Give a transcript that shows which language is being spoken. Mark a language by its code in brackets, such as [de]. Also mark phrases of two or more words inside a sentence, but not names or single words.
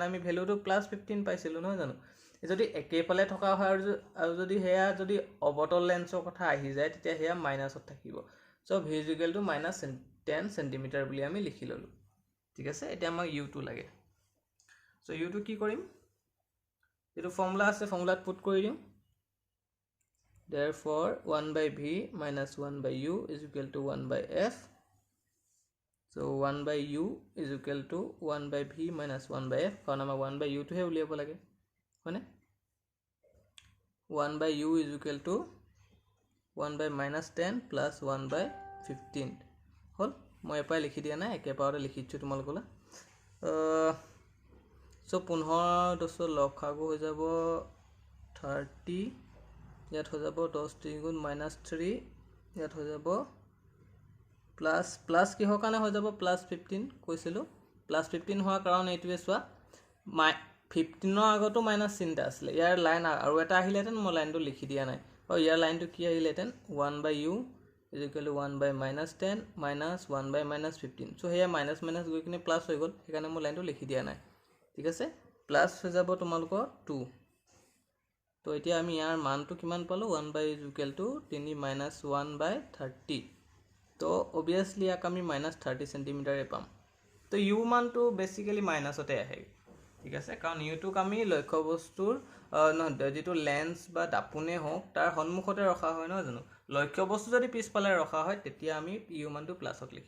[as] আমি ভ্যালুটো +15 পাইছিলো নহয় জানো যদি একেফালে থকা হয় আৰু যদি হেয়া যদি অবতল লেন্সৰ কথা আহি যায় তেতিয়া হেয়া মাইনাসত থাকিব সো v = -10 সেন্টিমিটাৰ বুলি আমি লিখি ললো ঠিক আছে এতিয়া আমাক u2 লাগে সো u2 কি কৰিম যেটো ফৰ্মুলা আছে ফৰ্মুলাত পুট কৰি দিম [en] therefore 1 by v minus 1 by u is equal to 1 by f. So 1 by u is equal to 1 by v minus 1 by f, [as] কাৰণ আমাক 1 by u টোহে উলিয়াব লাগে হয়নে? [en] 1 by u is equal to 1 by minus 10 plus 1 by 15 হ'ল। [as] মই এপাই লিখি দিয়া নাই, একেবাৰতে লিখি দিছোঁ তোমালোকলৈ। চ' 15 10 লসাগু হৈ যাব 30, ইয়াত হৈ যাব 10 3 গুণ -3, ইয়াত হৈ যাব প্লাছ কিহৰ কাৰণে হৈ যাব +15 কৈছিলোঁ। +15 হোৱাৰ কাৰণ এইটোৱে চোৱা, 15ৰ আগতো মাইনাছ চিন্তা আছিলে, ইয়াৰ লাইন আৰু এটা আহিলেহেঁতেন, মই লাইনটো লিখি দিয়া নাই। আৰু ইয়াৰ লাইনটো কি আহিলেহেঁতেন [en] 1 by u is equal to 1 by -10 minus 1 by -15। [as] চ' সেয়া মাইনাছ মাইনাছ গৈ কিনে প্লাছ হৈ গ'ল, সেইকাৰণে মই লাইনটো লিখি দিয়া নাই। ঠিক আছে, প্লাছ হৈ যাব তোমালোকৰ 2। তো এতিয়া আমি ইয়াৰ মানটো কিমান পালোঁ [en] 1 by is equal to 3 minus 1 by 30। [as] তো অবভিয়াছলি ইয়াক আমি -30 সেণ্টিমিটাৰে পাম। তো ইউ মানটো বেছিকেলি মাইনাছতে আহে। ঠিক আছে, কাৰণ ইউটোক আমি লক্ষ্য বস্তুৰ যিটো লেন্স বা দাপোনে হওক তাৰ সন্মুখতে ৰখা হয় নহয় জানো। লক্ষ্য বস্তু যদি পিছফালে ৰখা হয় তেতিয়া আমি ইউ মানটো প্লাছত লিখিম।